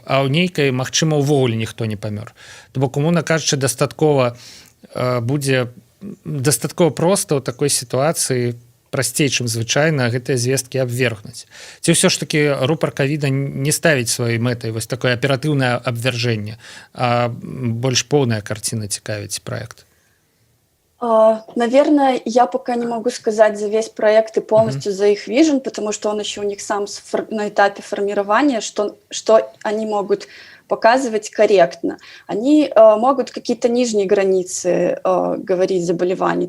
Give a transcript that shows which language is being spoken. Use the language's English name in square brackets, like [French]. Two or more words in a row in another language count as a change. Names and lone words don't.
[Belarusian] А ў нейкай, магчыма, увогуле ніхто не памёр. То бок, умоўна кажучы, будзе дастаткова проста ў такой сітуацыі прасцей, чым звычайна, гэтыя звесткі абвергнуць. Ці ўсё ж такі Рупор Ковіда не ставіць сваёй мэтай вось такое аператыўнае абвяржэнне, а больш поўная карціна цікавіць праект? [Russian] Наверное, я пока не могу сказать за весь проект и полностью за их вижен, потому что он еще у них сам на этапе формирования, что они могут показывать корректно. Они могут какие-то нижние границы говорить заболеваний.